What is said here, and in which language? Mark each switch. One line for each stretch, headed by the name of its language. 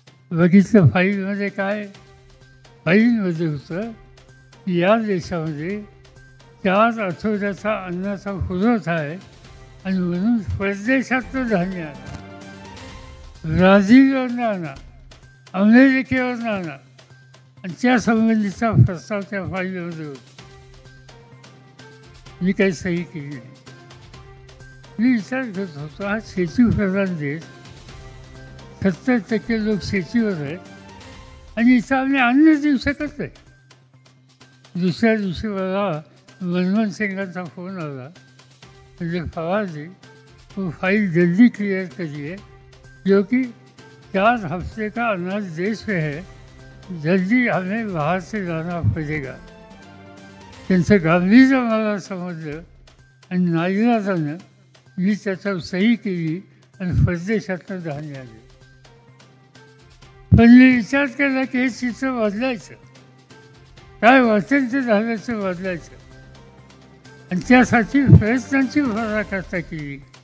Marathi: बघितलं फाईलमध्ये काय, फाईलमध्ये होतं की या देशामध्ये 4 आठवड्याचा अन्नाचा पुरवठा आहे आणि म्हणून परदेशातलं धान्य आणा, ब्राझीलवरनं आणा, अमेरिकेवरनं आणा आणि त्या संबंधीचा प्रस्ताव त्या फाईलमध्ये होता. मी काही सही केली नाही. मी विचार करत होतो हा शेतीप्रधान देश, 70% लोक शेतीवर आहेत आणि इथं आम्ही अन्न देऊ शकत नाही. दुसऱ्या दिवशी मला मनमोहन सिंगांचा फोन आला, म्हणजे
Hindi: फवाजी वो फाइल जल्दी क्लियर करिए क्योंकि 4 हफ्ते का अनाज देश में है, जल्दी हमें बाहर से लाना पड़ेगा.
Marathi: त्यांचं गांभीर्य मला समजलं आणि नाईलाजानं मी त्याच्यावर सही केली आणि परदेशातनं धान्य आले. पण मी विचार केला की हे चित्र बदलायचं, काय वाटेल ते झाल्याचं बदलायचं आणि त्यासाठी प्रयत्नांची पराकाष्ठा केली.